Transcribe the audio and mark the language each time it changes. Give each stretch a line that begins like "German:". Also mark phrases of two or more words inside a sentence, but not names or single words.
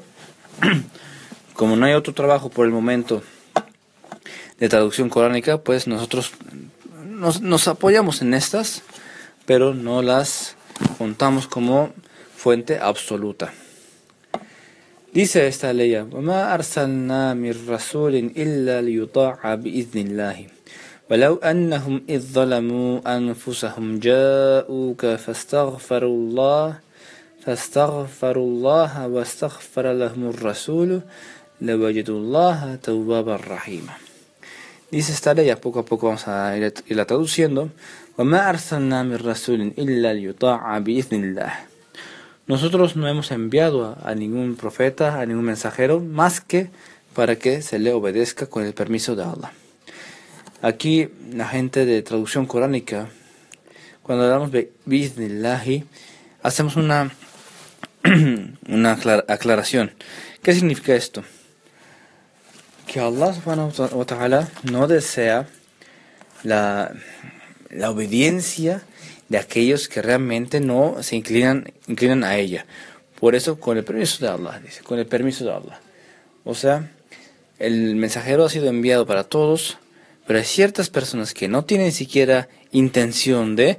Spanish: Como no hay otro trabajo por el momento de traducción coránica, pues nosotros nos apoyamos en estas, pero no las contamos como fuente absoluta. Dice esta ley:
Arabic: وَمَا أَرْسَلْنَا مِنْ رَسُولٍ إِلَّا لِيُطَاعَ بِإِذْنِ اللَّهِ وَلَوْ أَنَّهُمْ إِذْ ظَلَمُوا أَنفُسَهُمْ جَاءُوكَ فاستغفروا الله واستغفر لهم الرسول لوجدوا الله توابا رحيما.
Spanish: Dice esta ley, poco a poco vamos a irla traduciendo.
Arabic: وَمَا أَرْسَلْنَا مِنْ رَسُولٍ إِلَّا لِيُطَاعَ بِإِذْنِ اللَّهِ.
Spanish: Nosotros no hemos enviado a ningún profeta, a ningún mensajero, más que para que se le obedezca con el permiso de Allah. Aquí la gente de traducción coránica, cuando hablamos de bi'idhnillahi, hacemos una aclaración. ¿Qué significa esto? Que Allah
Arabic: سبحانه وتعالى
Spanish: no desea la obediencia de aquellos que realmente no se inclinan a ella. Por eso, con el permiso de Allah, dice, con el permiso de Allah. O sea, el mensajero ha sido enviado para todos, pero hay ciertas personas que no tienen siquiera intención de.